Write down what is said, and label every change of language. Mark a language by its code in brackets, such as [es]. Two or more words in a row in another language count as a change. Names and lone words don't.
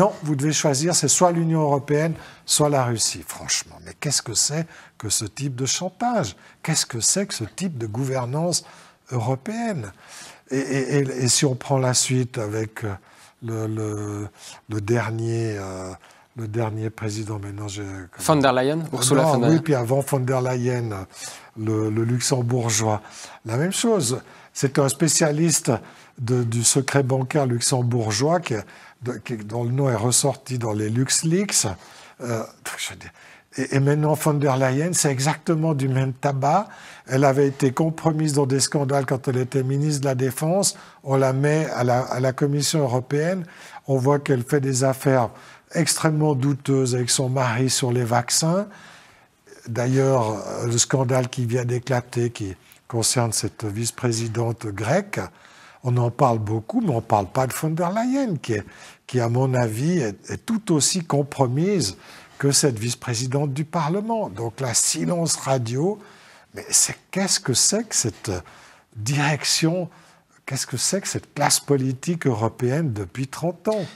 [fr] Non, vous devez choisir, c'est soit l'Union européenne, soit la Russie. Franchement, mais qu'est-ce que c'est que ce type de chantage? Qu'est-ce que c'est que ce type de gouvernance européenne? Et si on prend la suite avec le dernier président, maintenant von der Leyen, Ursula von der Leyen. Oui, puis avant von der Leyen, le luxembourgeois. La même chose, c'est un spécialiste du secret bancaire luxembourgeois dont le nom est ressorti dans les LuxLeaks. Et maintenant, von der Leyen, c'est exactement du même tabac. Elle avait été compromise dans des scandales quand elle était ministre de la Défense. On la met à la Commission européenne. On voit qu'elle fait des affaires extrêmement douteuses avec son mari sur les vaccins. D'ailleurs, le scandale qui vient d'éclater, qui concerne cette vice-présidente grecque, on en parle beaucoup, mais on ne parle pas de von der Leyen, qui à mon avis, est tout aussi compromise que cette vice-présidente du Parlement. Donc là, silence radio. Mais qu'est-ce que c'est que cette direction, qu'est-ce que c'est que cette classe politique européenne depuis 30 ans?